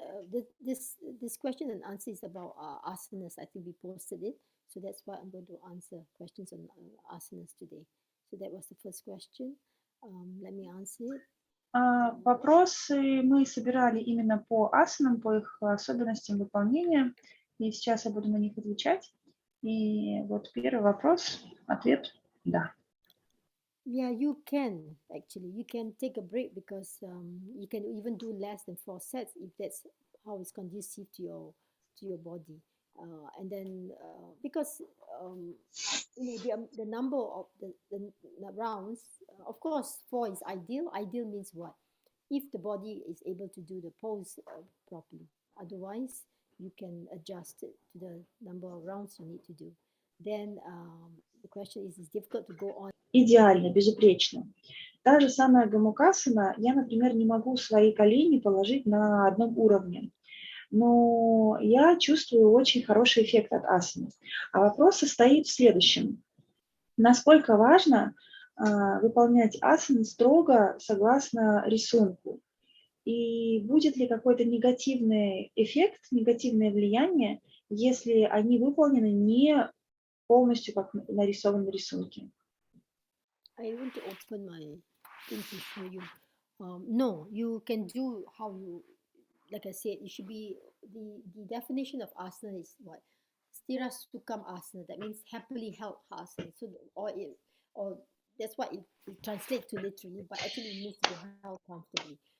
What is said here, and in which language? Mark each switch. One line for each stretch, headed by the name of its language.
English: This question and answer is about asanas. I think we posted it, so that's why I'm going to answer questions on asanas today. So that was the first question. Let me answer it.
Russian: Вопросы мы собирали именно по асанам, по их особенностям выполнения, и сейчас я буду на них отвечать. И вот первый вопрос, ответ – да.
English: Yeah, you can actually. You can take a break because you can even do less than 4 sets if that's how it's conducive to your body. And then because the number of the rounds, of course, 4 is ideal. Ideal means what? If the body is able to do the pose properly. Otherwise, you can adjust it to the number of rounds you need to do. Then the question is, it's difficult to go on.
Russian: Идеально, безупречно. Та же самая гамукасана, я, например, не могу свои колени положить на одном уровне, но я чувствую очень хороший эффект от асаны. А вопрос состоит в следующем. Насколько важно выполнять асаны строго согласно рисунку? И будет ли какой-то негативный эффект, негативное влияние, если они выполнены не полностью как нарисованы на рисунке?
English: I want to open my thing to show you. No, you can do how you, like I said, it should be the definition of asana is what? Stira sukam asana. That means happily held asana. So, or that's what it translates to literally, but actually it means to be held comfortably.